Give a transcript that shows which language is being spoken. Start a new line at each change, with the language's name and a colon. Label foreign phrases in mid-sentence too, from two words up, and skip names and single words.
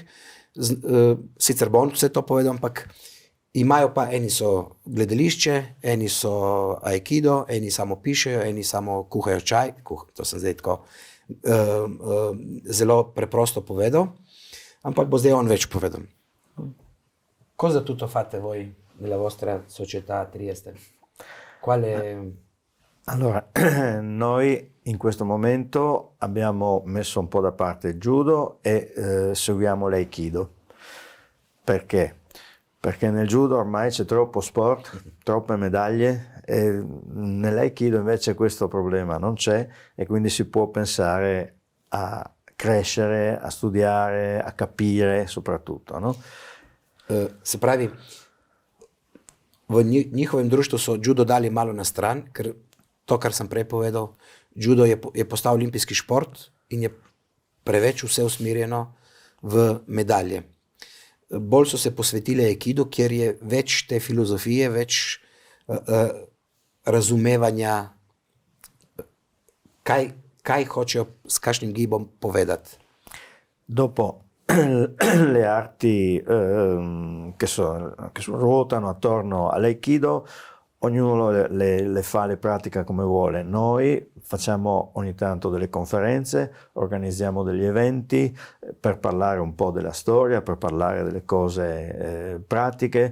Slovenian: Sicer bo on vse to povedal, ampak imajo pa, eni so gledališče, eni so aikido, eni samo pišejo, eni samo kuhajo čaj. To sem zdaj tako zelo preprosto povedal, ampak bo zdaj on več povedal.
Italian: Cosa tutto fate voi nella vostra società a Trieste? Allora, noi in questo momento abbiamo messo un po' da parte il judo e seguiamo l'aikido. Perché? Perché nel judo ormai c'è troppo sport, troppe medaglie, e nell'aikido invece questo problema non c'è e quindi si può pensare a crescere, a studiare, a capire soprattutto, no?
Slovenian: Se pravi, v njihovem društvu so judo dali malo na stran, ker to, kar sem prej povedal, judo je postal olimpijski šport in je preveč vse usmerjeno v medalje. Bolj so se posvetili aikidu, kjer je več te filozofije, več razumevanja, kaj hočejo s kakšnim gibom povedati.
Italian: Dopo le arti che ruotano attorno all'aikido, ognuno le fa, le pratica come vuole. Noi facciamo ogni tanto delle conferenze, organizziamo degli eventi per parlare un po' della storia, per parlare delle cose pratiche.